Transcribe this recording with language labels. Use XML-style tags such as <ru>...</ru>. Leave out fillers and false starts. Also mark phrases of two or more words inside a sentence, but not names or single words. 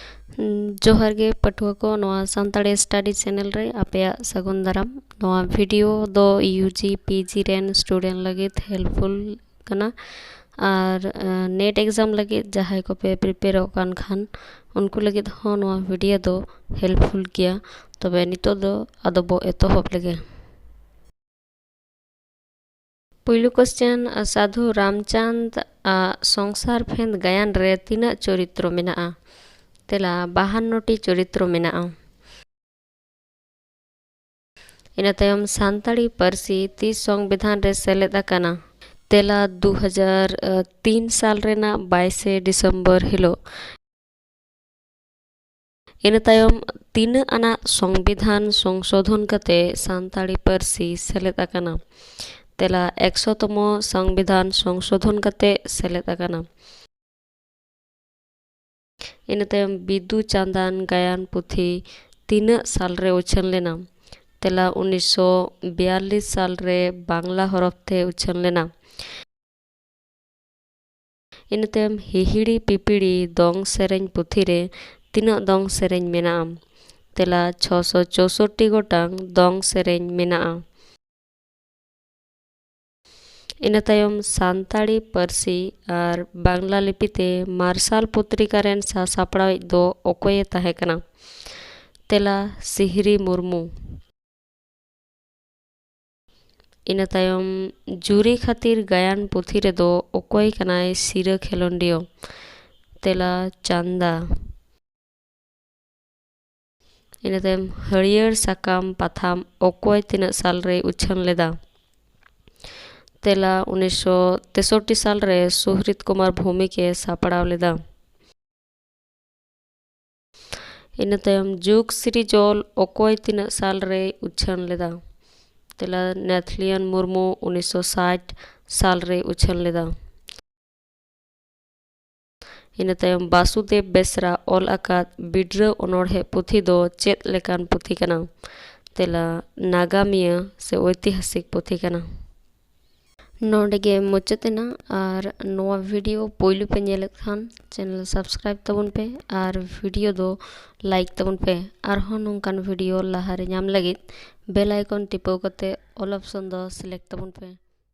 <sat>जोहार गे पठुआ को नवा सानताड़ी स्टडी चैनल रे आपया सगुन दाराम। नवा वीडियो दो</sat> <en>UG PG</en> <sat>रेन स्टूडेंट लगित हेल्पफुल कना और</sat> <en>NET exam</en> <sat>लगित जहां को पे प्रिपेयर होकान खान उनको लगित हो नवा वीडियो दो हेल्पफुल किया। तबे नितो दो आदो बो एतोहब लगे। पुइलु क्वेश्चन साधु रामचंद संसार फेंद गायन रे तीना चरित्र मेना तेला 52टी चरित्र मेना। इना तायम सानताड़ी पारसी 30 संविधान रे सेलेद आकाना। तेला 2003 साल रेना 22 डिसेम्बर हिलो। इना तायम 3 आना संविधान संशोधन कते सानताड़ी पारसी सेलेद आकाना। तेला 100तम संविधान संशोधन कते सेलेद आकाना। इन तायम बिदु चांदान गायन पुथी 3 साल रे उछन लेना। तेला 1942 साल रे बांग्ला हरफ थे उछन लेना। इन तायम हिहिड़ी पिपिड़ी दोंग सेरेñ पुथी रे तीना दोंग सेरेñ मेना। तेला 664 गोटांग दोंग सेरेñ मेना। इन तायम सानताड़ी पारसी और बांग्ला लिपिते मार्शल पत्रिका रेन सासापड़ाई दो ओकोये ताहे कना। तेला सिहरी मुर्मू। इन तायम जुरी खातिर गायन पुथी रे दो ओकोय कनाय सिरा खेलोंडियो। तेला चांदा। इन तायम हरियर साकाम पाथाम ओकोय तीना साल रे उछन लेदा। तेला 1963 साल रे सुहृत कुमार भूमि के सापड़ाव लेदा। इन तायम जुग श्री जोल ओकोय तीना साल रे उछन लेदा। तेला नेथलियन मुर्मू 1960 साल रे उछन लेदा। इन तायम वासुदेव बेसरा ऑल आकात बिड्र अनोढ़े पुथी दो चेत लेकान पुथी कना। तेला नागामिया से ऐतिहासिक पुथी कना। नोडेगे मुचातेना और नवा वीडियो पोइलु पे नेलेत खान</sat> <en>channel subscribe</en> <sat>तबुन पे और वीडियो दो लाइक तबुन पे और हन नोंकान वीडियो लाहारे नाम लगित</sat> <en>bell icon</en> <sat>टिपो कते</sat> <en>all option</en> <sat>दो सिलेक्ट तबुन पे।</sat>